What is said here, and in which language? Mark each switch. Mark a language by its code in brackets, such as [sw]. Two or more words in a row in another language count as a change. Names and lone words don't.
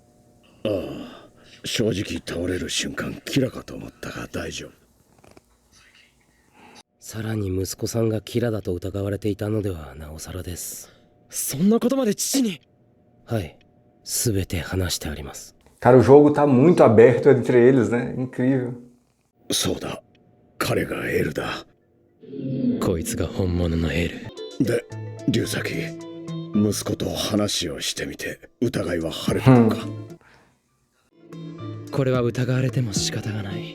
[ja] ああ、正直倒れる瞬間キラかと思ったが大丈夫。さらに息子さんがキラだと疑われていたのではなおさらです。そんなことまで父に。はい、すべて話してあります。 [pt] Cara, o jogo tá muito aberto entre eles, né? Incrível. [ja] そうだ、彼がエルだ。こいつが本物のエルで、龍崎、息子と話をしてみて疑いは晴れたのか？これは疑われても仕方がない。